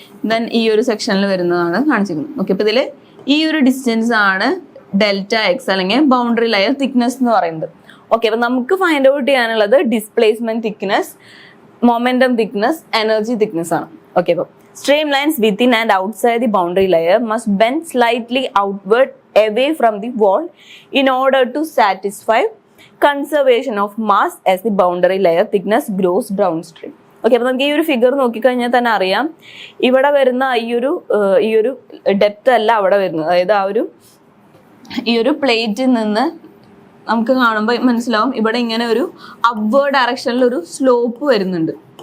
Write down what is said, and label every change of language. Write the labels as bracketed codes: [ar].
[ml] Then ഈ ഒരു സെക്ഷനിൽ വരുന്നതാണ് കാണിച്ചേക്കുന്നത്. ഓക്കെ, അപ്പോൾ ഇതിൽ ഈ ഒരു ഡിസ്റ്റൻസ് ആണ് ഡെൽറ്റ എക്സ് അല്ലെങ്കിൽ ബൗണ്ടറി ലെയർ തിക്നെസ് എന്ന് പറയുന്നത്. ഓക്കെ, അപ്പോൾ നമുക്ക് ഫൈൻഡ് ഔട്ട് ചെയ്യാനുള്ളത് displacement thickness, momentum thickness, energy thickness ആണ്. ഓക്കെ, അപ്പോൾ [en] Streamlines within and outside the boundary layer must bend slightly outward away from the wall in order to satisfy conservation of mass as the boundary layer thickness grows downstream. [ml] Okay, അപ്പോൾ നമുക്ക് ഈ ഒരു figure നോക്കിക്കഴിഞ്ഞാൽ തന്നെ അറിയാം, ഇവിടെ വരുന്ന ഈ ഒരു ഡെപ്ത് അല്ല അവിടെ വരുന്നത്. അതായത് ഈ ഒരു പ്ലേറ്റിൽ നിന്ന് നമുക്ക് കാണുമ്പോൾ മനസ്സിലാവും ഇവിടെ ഇങ്ങനെ ഒരു അപ്വേർഡ് ഡയറക്ഷനിൽ ഒരു സ്ലോപ്പ് വരുന്നുണ്ട്.